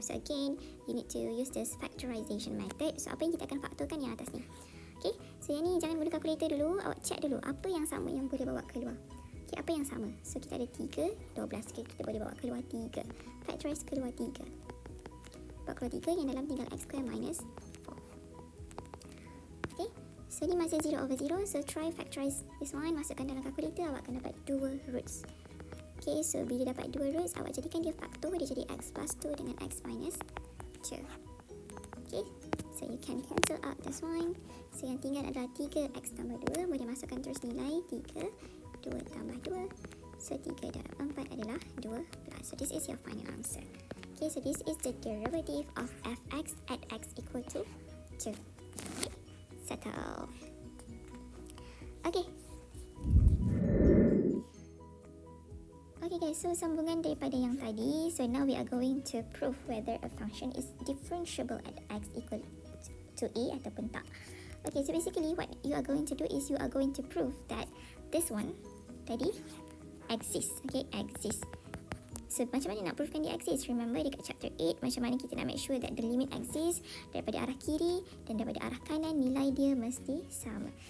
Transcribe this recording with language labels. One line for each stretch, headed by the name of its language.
English: So again, you need to use this factorization method.
Malay: So apa yang kita akan faktorkan yang atas ni. Okay, so yang ni jangan guna kalkulator dulu. Awak check dulu apa yang sama yang boleh bawa keluar. Okay, apa yang sama? So kita ada 3, 12. Okay, kita boleh bawa keluar 3. Factorize keluar 3. Keluar 3, yang dalam tinggal x square minus 4. Okay, so ni masih 0 over 0.
English: So try factorize this one,
Malay: masukkan dalam kalkulator, awak akan dapat 2 roots. Okay, so bila dapat 2 roots, awak jadikan dia faktor, dia jadi x plus 2 dengan x minus 2.
English: Okay, so you can cancel out this one.
Malay: So yang tinggal adalah 3x tambah 2, boleh masukkan terus nilai 3, 2 tambah 2. So 3 darab 4 adalah 12.
English: So this is your final answer. Okay, so this is the derivative of fx at x equal to 2. Okay, settle. Okay.
Malay: Okay guys, so sambungan daripada yang tadi.
English: So now we are going to prove whether a function is differentiable at x equal to a
Malay: ataupun tak.
English: Okay, so basically what you are going to do is you are going to prove that this one tadi exists.
Malay: Okay, exists. So macam mana nak provekan dia exists? Remember dekat chapter 8 macam mana kita nak
English: make sure that the limit exists
Malay: daripada arah kiri dan daripada arah kanan nilai dia mesti sama.